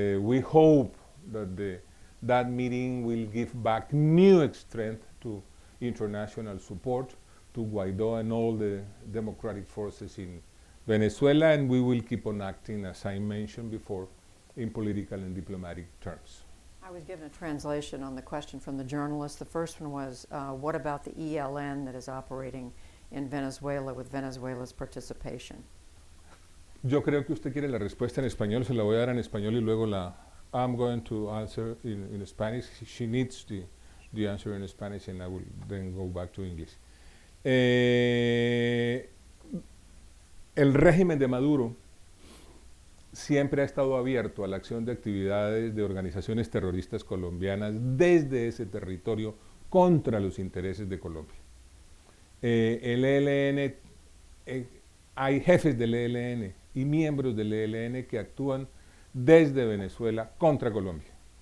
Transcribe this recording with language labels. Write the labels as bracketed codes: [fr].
[en] We hope that that meeting will give back new strength to international support to Guaidó and all the democratic forces in Venezuela, and we will keep on acting, as I mentioned before, in political and diplomatic terms. I was given a translation on the question from the journalist. The first one was, what about the ELN that is operating in Venezuela with Venezuela's participation? [es] Yo creo que usted quiere la respuesta en español, se la voy a dar en español y luego [en] I'm going to answer in Spanish. She needs the answer in Spanish and I will then go back to English. [es] El régimen de Maduro siempre ha estado abierto a la acción de actividades de organizaciones terroristas colombianas desde ese territorio contra los intereses de Colombia. El ELN, hay jefes del ELN y miembros del ELN que actúan desde Venezuela contra Colombia.